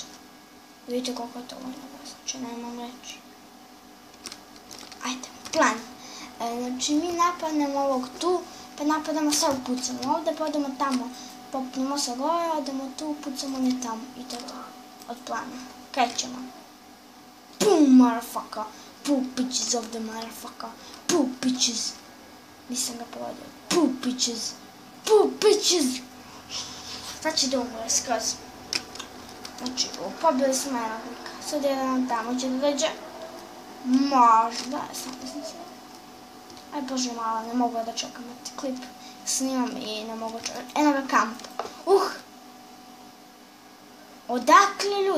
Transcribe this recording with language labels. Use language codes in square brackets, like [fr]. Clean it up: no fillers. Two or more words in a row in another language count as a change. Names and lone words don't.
[sr] Vidite koliko je to vojna baza. Znači, nemam reći. Ajde, plan. Znači, mi napadnemo ovog tu, pa napadamo sve, upucamo ovde, pa odemo tamo. Popnemo se gore, odemo tu, pucamo ne tamo. I to je to. Od plana. Krećemo. [en] Boom, motherfucker. Poop bitches of the motherfucker. Poop bitches. [sr] Nisam ga povodio. [en] Poop bitches. Poop bitches. [sr] Sad će da umre skroz. Znači, pobili smo jednog lika. Sad jedan tamo će da dođe. Možda, sam mislim se. Aj bože malo, ne mogu da čekam klip. Snimam i ne mogu čekati. Eno ga kamp. Odakle ljudi?